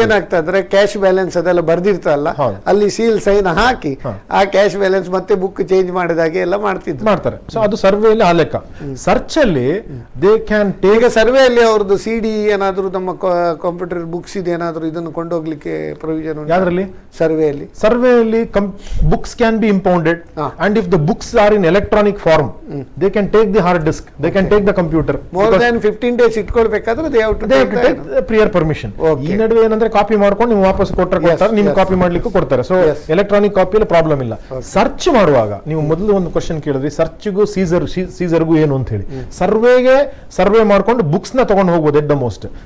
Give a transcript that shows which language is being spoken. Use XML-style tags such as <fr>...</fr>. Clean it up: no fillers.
<kn>ಏನಾಗ್ತದೆ ಅಂದ್ರೆ cash balance ಅದೆಲ್ಲ ಬರ್ದಿರ್ತಲ್ಲ, ಅಲ್ಲಿ ಸೀಲ್ ಸೈನ್ ಹಾಕಿ ಆ ಕ್ಯಾಶ್ ಬ್ಯಾಲೆನ್ಸ್ ಮತ್ತೆ ಬುಕ್ ಚೇಂಜ್ ಮಾಡಿದಾಗೆ ಎಲ್ಲ ಮಾಡ್ತಾರೆ. ಸೊ ಅದು ಸರ್ವೆಯಲ್ಲಿ ಆ ಲೆಕ್ಕ. ಸರ್ಚ್ ಅಲ್ಲಿ</kn> <en>They can take.</en> <kn>ಈಗ ಸರ್ವೆಯಲ್ಲಿ ಅವ್ರದ್ದು CD ಏನಾದ್ರು ನಮ್ಮ ಕಂಪ್ಯೂಟರ್ ಬುಕ್ಸ್ ಇದೆ ಏನಾದ್ರು ಇದನ್ನು ಕೊಂಡೋಗ್ಲಿಕ್ಕೆ ಪ್ರೊವಿಷನ್ ಯಾವ್ದ್ರಲ್ಲಿ? ಸರ್ವೆಯಲ್ಲಿ</kn> <en>books can be impounded, and if the books are in electronic form, they can take the hard disk, they can take the computer. More than 15 days</en> <kn>ಇಟ್ಕೊಳ್ಬೇಕಾದ್ರೆ</kn> <en>they have to take prior permission.</en> <kn>ಈ ನಡುವೆ ಏನಂದ್ರೆ copy ಮಾಡ್ಕೊಂಡು ನೀವು ವಾಪಸ್ ಕೊಡ್ತಾರೆ, ನಿಮ್ಗೆ copy ಮಾಡ್ಲಿಕ್ಕೂ ಕೊಡ್ತಾರೆ. ಸೊ ಎಲೆಕ್ಟ್ರಾನಿಕ್ ಕಾಪಿಯಲ್ಲಿ ಪ್ರಾಬ್ಲಮ್ ಇಲ್ಲ. ಸರ್ಚ್ ಮಾಡುವಾಗ ನೀವು ಮೊದಲು ಒಂದು ಕ್ವಶನ್ ಕೇಳಿದ್ರಿ, ಸರ್ಚ್ಗೂ ಸೀಸರ್ಗೂ ಏನು ಅಂತ ಹೇಳಿ. ಸರ್ವೆ ಮಾಡ್ಕೊಂಡು ಬುಕ್ಸ್ ನ ತಗೊಂಡು ಹೋಗ್ಬೋದು</kn> <en>At the most.</en>